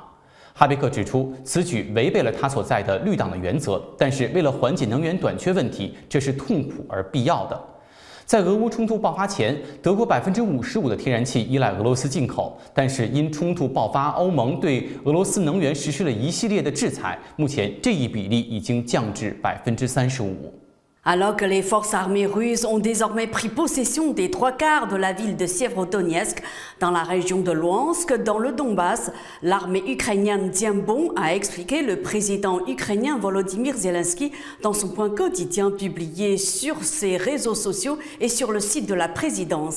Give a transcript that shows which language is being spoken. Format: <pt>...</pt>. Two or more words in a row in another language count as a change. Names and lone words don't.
<zh>哈贝克指出，此举违背了他所在的绿党的原则，但是为了缓解能源短缺问题，这是痛苦而必要的。在俄乌冲突爆发前，德国55%的天然气依赖俄罗斯进口，但是因冲突爆发，欧盟对俄罗斯能源实施了一系列的制裁，目前这一比例已经降至35%。</zh> <fr>Alors que les forces armées russes ont désormais pris possession des 3/4 de la ville de Sievierodonetsk, dans la région de Luhansk, dans le Donbass, l'armée ukrainienne tient bon, a expliqué le président ukrainien Volodymyr Zelensky dans son point quotidien publié sur ses réseaux sociaux et sur le site de la présidence.</fr>